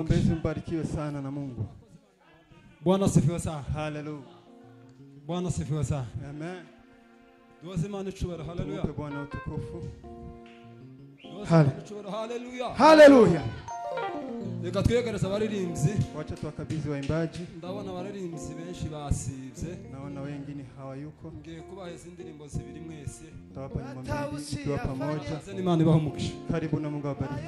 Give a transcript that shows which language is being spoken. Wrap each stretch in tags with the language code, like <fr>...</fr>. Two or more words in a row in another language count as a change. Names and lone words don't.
<sw>Waombezi mbarikiwe sana na Mungu. Bwana asifiwe sana. Hallelujah. Bwana asifiwe sana. Amen.</sw> <rn>Duwaze Imana icubahiro. Hallelujah.</rn> <sw>Tumupe Bwana utukufu. Hallelujah. Hallelujah.</sw> <rn>Reka twegereze abaririmbyi.</rn> <sw>Wacha tuwakabidhi waimbaji.</sw> <rn>Ndabona abaririmbyi benshi basivye.</rn> <sw>Naona wengine hawayuko.</sw> <rn>Ngiye kubaheza indirimbo zibiri mwese.</rn> <sw>Tawapa nyuma mbili tukiwa pamoja.</sw> <rn>Asante Imana ibahe umugisha.</rn> <sw>Karibu na Mungu awabariki.</sw>